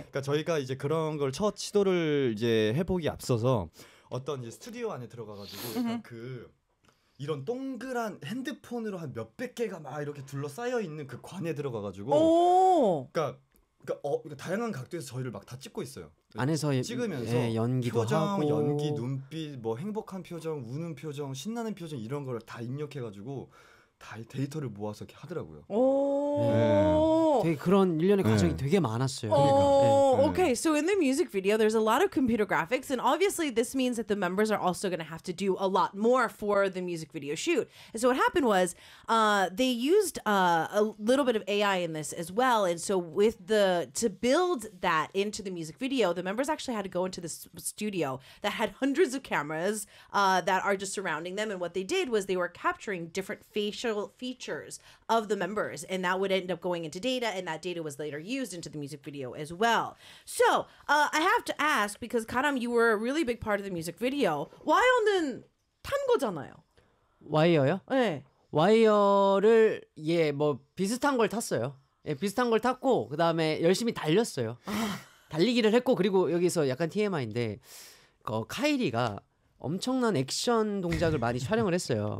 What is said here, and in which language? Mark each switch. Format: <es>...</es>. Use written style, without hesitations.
<ko>그러니까 저희가 이제 그런 걸 첫 시도를 이제 해 보기 앞서서 어떤 이제 스튜디오 안에 들어가 가지고 그 이런 동그란 핸드폰으로 한 몇백 개가 막 이렇게 둘러싸여 있는 그 관에 들어가 가지고 그러니까 다양한 각도에서 저희를 막 다 찍고 있어요. 안에서 찍으면서 연기도 표정, 하고 연기, 눈빛, 뭐 행복한 표정, 우는 표정, 신나는 표정 이런 걸 다 입력해가지고 다 데이터를 모아서 이렇게 하더라고요. 오, 되게 그런 일련의 과정이 되게 많았어요. 그러니까.</ko> <en>네. Okay, so in the music video, there's a lot of computer graphics, and obviously this means that the members are also going to have to do a lot more for the music video shoot. And so what happened was, they used a little bit of AI in this as well. And so with the to build that into the music video, the members actually had to go into this studio that had hundreds of cameras that are just surrounding them. And what they did was they were capturing different facial features of the members, and that would end up going into data, and that data was later used into the music video as well. So I have to ask, because Karam, you were a really big part of the music video.</en> <ko>와이어는 탄 거잖아요. 와이어요? 네. 와이어를 예, 뭐 비슷한 걸 탔어요. 예, 비슷한 걸 탔고 그다음에 열심히 달렸어요. 달리기를 했고 그리고 여기서 약간 TMI인데 그 카이리가 엄청난 액션 동작을 많이 촬영을 했어요.</ko>